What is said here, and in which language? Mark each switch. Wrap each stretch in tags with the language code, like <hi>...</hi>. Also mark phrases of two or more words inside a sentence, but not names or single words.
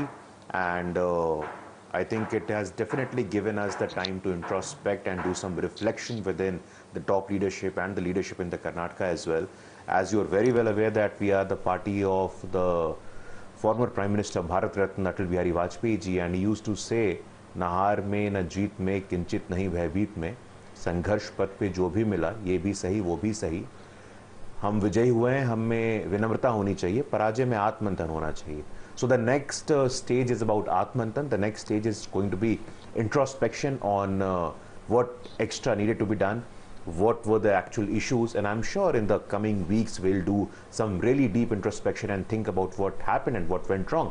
<en>And I think it has definitely given us the time to introspect and do some reflection within the top leadership and the leadership in the Karnataka as well. As you are very well aware that we are the party of the former Prime Minister Bharat Ratna Atal Bihari Vajpayee ji, and he used to say,</en> <hi>"न हार में, न जीत में, किंचित नहीं भयभीत में." संघर्ष पथ पे जो भी मिला, ये भी सही, वो भी सही, हम विजयी हुए हैं, हमें विनम्रता होनी चाहिए, पराजय में आत्ममंथन होना चाहिए.</hi> <en>So the next stage is about Atmantan. The next stage is going to be introspection on what extra needed to be done, what were the actual issues, and I'm sure in the coming weeks we'll do some really deep introspection and think about what happened and what went wrong.</en>